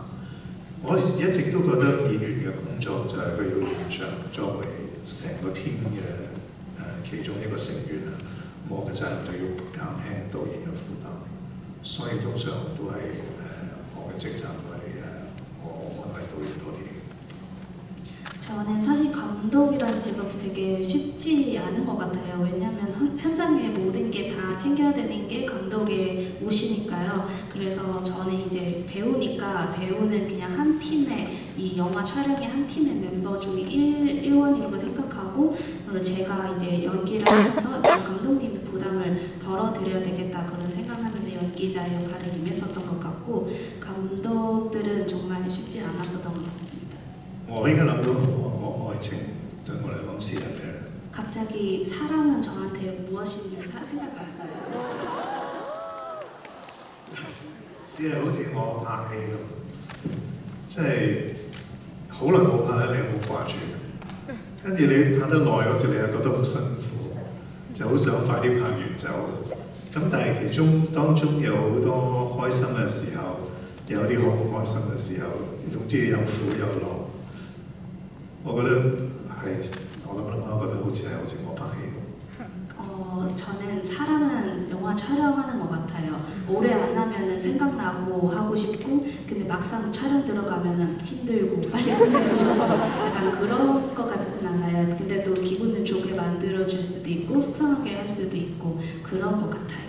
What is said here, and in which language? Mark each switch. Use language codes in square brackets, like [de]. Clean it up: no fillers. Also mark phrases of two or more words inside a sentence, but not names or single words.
[yue] 我一直都覺得演員嘅工作就係去到現場作為 成個 team 嘅其中一個成員啊，我嘅責任就要減輕導演嘅負擔。所以通常都係我嘅職責都係我安排導演多啲。 [ko] 저는 사실 감독이라는 직업이 되게 쉽지 않은 것 같아요. 왜냐하면 현장의 모든 게 다 챙겨야 되는 게 감독의 몫이니까요. 그래서 저는 이제 배우니까 배우는 그냥 한 팀의 이 영화 촬영의 한 팀의 멤버 중에 일원이라고 생각하고 그리고 제가 이제 연기를 하면서 감독님의 부담을 덜어드려야 되겠다 그런 생각하면서 연기자의 역할을 임했었던 것 같고 감독들은 정말 쉽지 않았었던 것 같습니다. [yue] 我應該諗到我愛情對我嚟講是乜嘢？ [ko] 갑자기 사랑은 저한테 무엇인지 생각났어요. [yue] 只係好似我拍戲咁，即係好耐冇拍咧，你好掛住，跟住你拍得耐嗰時，你又覺得好辛苦，就好想快啲拍完走。咁但係其中當中有好多開心嘅時候，有啲好唔開心嘅時候，總之有苦有樂。我覺得係我諗下，我覺得好似我拍戲咁。 [ko] 저는 사랑은 영화 촬영하는 것 같아요. 오래 안 하면은 생각나고 하고 싶고, 근데 막상 촬영 들어가면은 힘들고 빨리 끝내고 싶고, 약간 그런 것 같진 않아요. 근데 또 기분을 좋게 만들어줄 수도 있고, 속상하게 할 수도 있고, 그런 것 같아요.